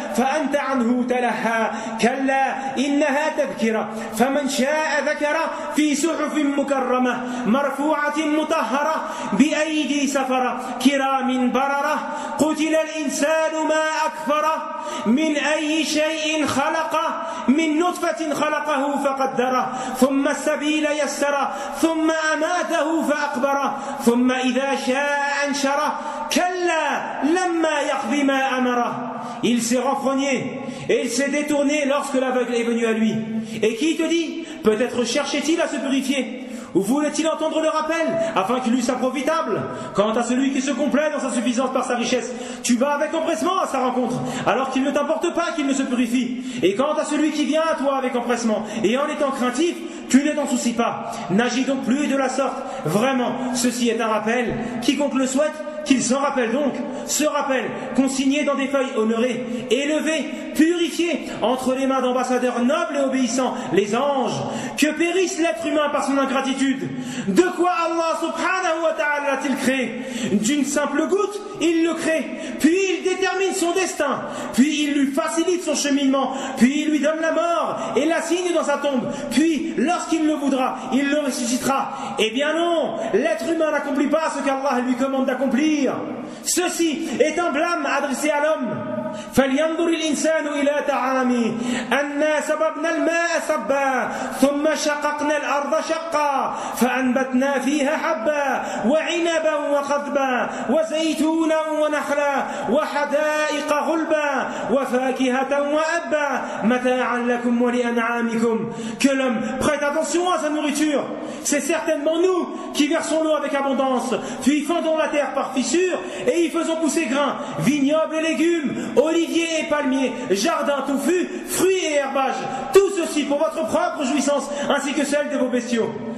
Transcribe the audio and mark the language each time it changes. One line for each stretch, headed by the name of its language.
Arabic: فأنت عنه تلهى كلا إنها تذكرة فمن شاء ذكره في صحف مكرمة مرفوعة مطهرة بأيدي سفرة كرام بررة قتل الإنسان ما أكفره من أي شيء خلقه من نطفة خلقه فقدره ثم السبيل يسره ثم أماته فأقبره ثم إذا شاء أنشره كلا لما يقض ما أمره.
French: Il s'est renfrogné et il s'est détourné lorsque l'aveugle est venu à lui. Et qui te dit, peut-être cherchait-il à se purifier? Ou voulait-il entendre le rappel, afin qu'il lui soit profitable? Quant à celui qui se complaît dans sa suffisance par sa richesse, tu vas avec empressement à sa rencontre, alors qu'il ne t'importe pas qu'il ne se purifie. Et quant à celui qui vient à toi avec empressement, et en étant craintif, tu ne t'en soucies pas. N'agis donc plus de la sorte. Vraiment, ceci est un rappel. Quiconque le souhaite, qu'il s'en rappelle donc. Ce rappel, consigné dans des feuilles honorées, élevées, purifiées, entre les mains d'ambassadeurs nobles et obéissants, les anges, que périsse l'être humain par son ingratitude. De quoi Allah subhanahu wa ta'ala l'a-t-il créé? D'une simple goutte, il le crée. Puis il détermine son destin. Puis il lui facilite son cheminement. Puis il lui donne la mort et l'assigne dans sa tombe. Puis, lorsqu'il le voudra, il le ressuscitera. Eh bien non, l'être humain n'accomplit pas ce qu'Allah lui commande d'accomplir. Ceci est un blâme adressé à l'homme.
Arabic: فلينظر الإنسان إلى تعامي أنا سببنا الماء سبا ثم شققنا الأرض شقا فأنبتنا فيها حبا وعنبا وخضبا وزيتونا ونخلا وحدائق غلبا وفاكهة وأبا متاعا لكم ولأنعامكم.
French: Que l'homme prête attention à sa nourriture. C'est certainement nous qui versons l'eau avec abondance, puis fendons la terre par fissures et y faisons pousser grains, vignobles et légumes, oliviers et palmiers, jardins touffus, fruits et herbages. Tout ceci pour votre propre jouissance ainsi que celle de vos bestiaux.